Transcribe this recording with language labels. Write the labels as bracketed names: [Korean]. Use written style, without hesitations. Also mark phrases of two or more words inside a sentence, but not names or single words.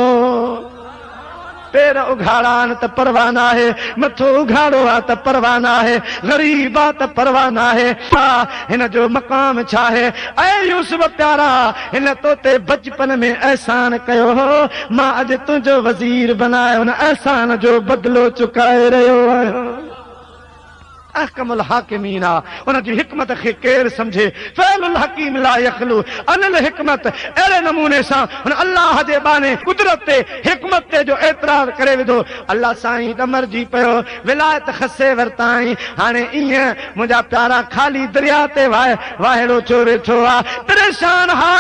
[Sindhi] पेर उघाड़ा आहिनि त परवाह न आहे, मथो उघाड़ो आहे त परवाह न आहे, ग़रीब आहे त परवाह न आहे, हिन जो मक़ाम छा आहे। ऐ यूसुफ प्यारा, हिन तो ते बचपन में एहसान कयो हो, मां अॼु तुंहिंजो वज़ीर बनायो, न एहसान जो बदिलो चुकाए रहियो आहियां। [Arabic] أحكم الحاكمين [Sindhi] उन जी हिकमत खे केर समझे [Arabic] فعل الحكيم لا يخلو عن الحكمة [Sindhi] अहिड़े नमूने सां हुन अल्लाह जे बाने कुदरत ते हिकमत ते जो एतराज़ करे विधो अल्लाह साईं दमरजी पियो विलायत खसे वरताई हाणे ईअं मुंहिंजा प्यारा खाली दरिया ते वाहेड़ो छो वेठो आहे परेशान हाल